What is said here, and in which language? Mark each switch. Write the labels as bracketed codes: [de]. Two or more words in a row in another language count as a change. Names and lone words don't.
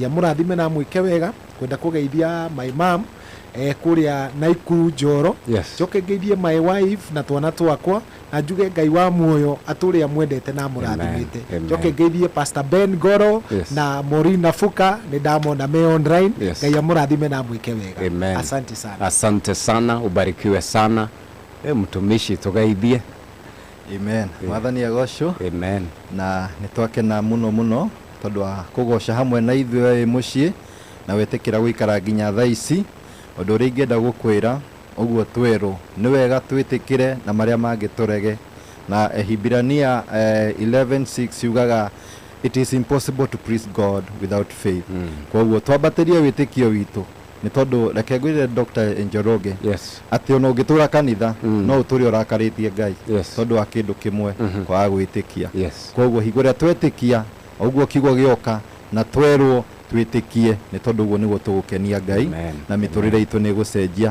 [ki] amũrathime na mwĩke wega kwenda kũgeithia [en] my mom [ki] kuria Naikuru Njoro. [en] Yes. [ki] Coke ngeithie [en] my wife [ki] na twana twakwa na njuge Ngai wa muoyo atũrĩa amwendete na amũrathimĩte. Coke ngeithie Pastor Ben Goro na Morina Fuka nĩ ndamona me online. Ngai amũrathime na mwĩke wega. Amen. [sw] Asante sana. Asante sana, ubarikiwe sana. [ki] Mtumishi tugeithie. Amen. Mwathani agocwo. Amen. Na nitwakena muno muno tondu wa kugoca hamwe na ithuĩ muciĩ na wĩtĩkĩra gũikara nginya thaa ici. Ũndũ ũrĩa ingĩenda gũkwĩra ũguo twerũ nĩ wega twĩtĩkĩre na marĩa mangĩ tũrege. Na Hibirania 11:6 yugaga [en] it is impossible to please God without faith. [ki] Koguo twambatĩrie wĩtĩkio witũ nĩ tondũ reke ngwĩre Dr. Njoroge atĩ ona ũngĩtũra kanitha no ũtũre ũrakarĩtie Ngai tondũ wa kĩndũ kĩmwe kwaga gwĩtĩkia. Koguo hingo ĩrĩa twetĩkia ũguo kiugo gĩoka na twerwo twĩtĩkie nĩ tondũ ũguo nĩguo tũgũkenia Ngai na mĩtũrĩre itũ nĩ gũcenjia.